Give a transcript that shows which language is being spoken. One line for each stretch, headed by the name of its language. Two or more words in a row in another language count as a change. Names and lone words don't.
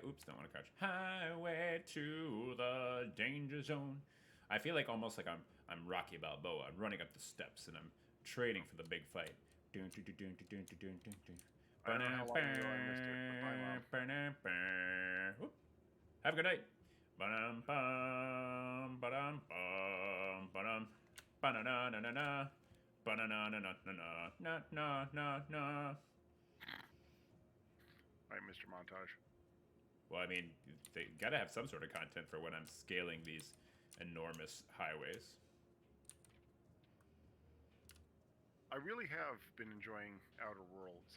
English: Oops, don't want to crouch. Highway to the danger zone. I feel like almost like I'm Rocky Balboa. I'm running up the steps and I'm training for the big fight. I don't know how long ago I missed it, but bye, Mom. Whoop. Have a good night. Ba-dum, bum, ba-dum, bum, ba-dum, ba-na-na-na-na-na, ba-na-na-na-na-na-na-na-na. Right, Mr. Montage. Well, I mean, they gotta have some sort of content for when I'm scaling these enormous highways. I really have been enjoying Outer Worlds.